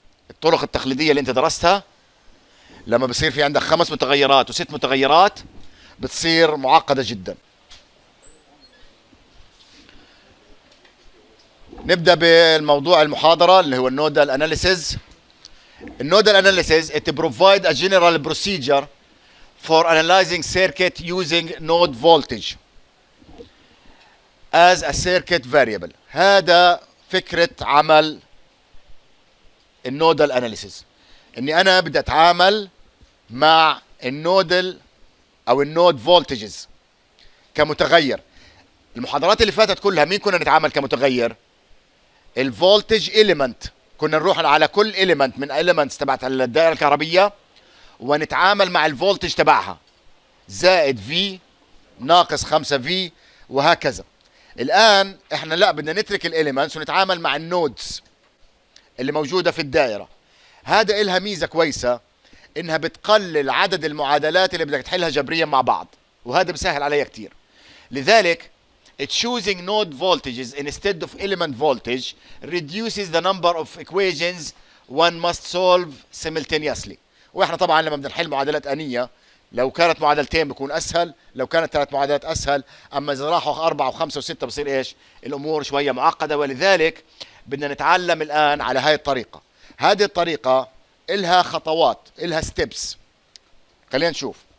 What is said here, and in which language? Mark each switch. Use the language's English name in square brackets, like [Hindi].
[Arabic] الطرق التقليدية اللي انت درستها لما بصير في عندك 5 متغيرات و6 متغيرات بتصير معقدة جدا. نبدأ بالموضوع المحاضرة اللي هو النودال أناليسيز. [English] النودال analysis it provide a general procedure for analyzing circuit using node voltage as a circuit variable. [Arabic] هذا فكرة عمل النودال اناليسيز، اني انا بدي اتعامل مع النودل او النود فولتجز كمتغير. المحاضرات اللي فاتت كلها مين كنا نتعامل كمتغير؟ الفولتج إليمنت. كنا نروح على كل إليمنت من إليمنتس تبعت الدائرة الكهربية ونتعامل مع الفولتج تبعها، زائد في ناقص 5 في وهكذا. الآن احنا لا، بدنا نترك الإليمنتس ونتعامل مع النودز اللي موجودة في الدائرة. هذا إلها ميزة كويسة، إنها بتقلل عدد المعادلات اللي بدك تحلها جبريا مع بعض، وهذا بسهل عليها كتير. لذلك [English] choosing node voltages instead of element voltage reduces the number of equations one must solve simultaneously. [Arabic] وإحنا طبعا لما بدنا نحل معادلات آنية، لو كانت معادلتين بيكون أسهل، لو كانت 3 معادلات أسهل، أما إذا راحوا 4 و5 و6 بصير إيش؟ الأمور شوية معقدة. ولذلك بدنا نتعلم الآن على هاي الطريقة. هذه الطريقة إلها خطوات، إلها ستيبس. خلينا نشوف.